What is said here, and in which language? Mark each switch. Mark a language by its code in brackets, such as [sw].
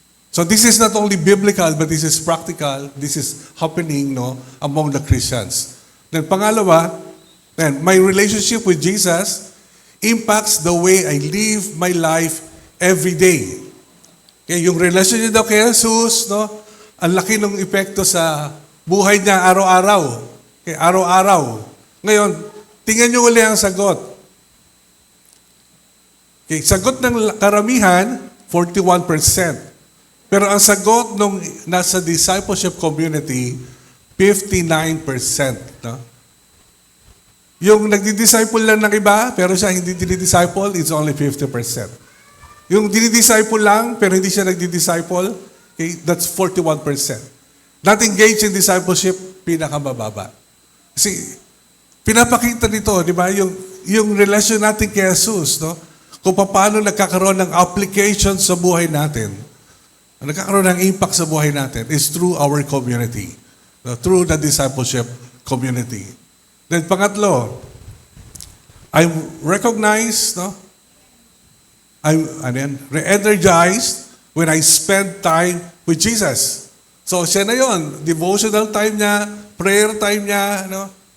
[en] So this is not only biblical, but this is practical. This is happening among the Christians. Then pangalawa, my relationship with Jesus impacts the way I live my life every day. [tl] Okay, yung relasyon niya daw kay Jesus, ang laki ng epekto sa buhay niya araw-araw. Okay, araw-araw. Ngayon, tingnan niyo uli ang sagot. Okay, sagot ng karamihan, 41%. Pero ang sagot nung nasa discipleship community, 59%. No? Yung nagdi-disciple lang ng iba, pero siya hindi dinidisciple, it's only 50%. Yung dinidisciple lang, pero hindi siya nagdi-disciple, okay, that's 41%. Not engaged in discipleship, pinakamababa. Kasi, pinapakita nito, di ba, yung relasyon natin kay Jesus, no? Kung paano nagkakaroon ng application sa buhay natin, nagkakaroon ng impact sa buhay natin is through our community, no? [en] Through the discipleship community. Then pangatlo, I'm recognized, no? I'm re-energized when I spend time with Jesus. [tl] So siya na yon, devotional time niya, prayer time niya, no?